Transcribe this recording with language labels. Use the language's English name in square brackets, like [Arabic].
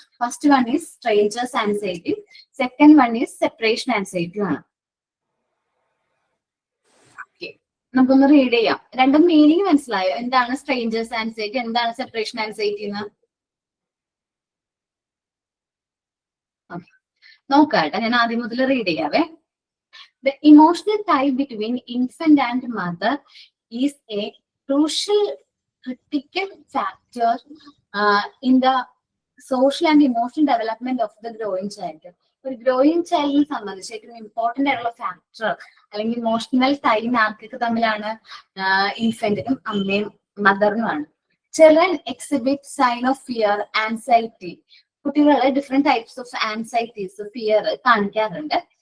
[English] First one is strangers anxiety, second one is separation anxiety ആണ്. [Malayalam] നമുക്കൊന്ന് read ചെയ്യാം. രണ്ടും മീനിങ് മനസ്സിലായോ? എന്താണ് സ്ട്രേഞ്ചേഴ്സ് ആൻസൈറ്റി, എന്താണ് സെപ്പറേഷൻ ആൻസൈറ്റി എന്ന് നോക്കാട്ടെ. ഞാൻ ആദ്യം മുതൽ read ചെയ്യാവേ. [English] The emotional tie between infant and mother is a crucial critical factor in the social and emotional development of the growing child. [Malayalam] ഒരു ഗ്രോയിങ് ചൈൽഡിനെ സംബന്ധിച്ച് ഏറ്റവും ഇമ്പോർട്ടന്റ് ആയിട്ടുള്ള ഫാക്ടർ അല്ലെങ്കിൽ ഇമോഷണൽ ടൈ ആർക്കൊക്കെ തമ്മിലാണ്? ഇൻഫന്റിനും അമ്മയും മദറിനുമാണ്. [English] Children exhibit sign of fear, anxiety. [Malayalam] കുട്ടികളെ different types of anxieties, fear കാണിക്കാറുണ്ട്.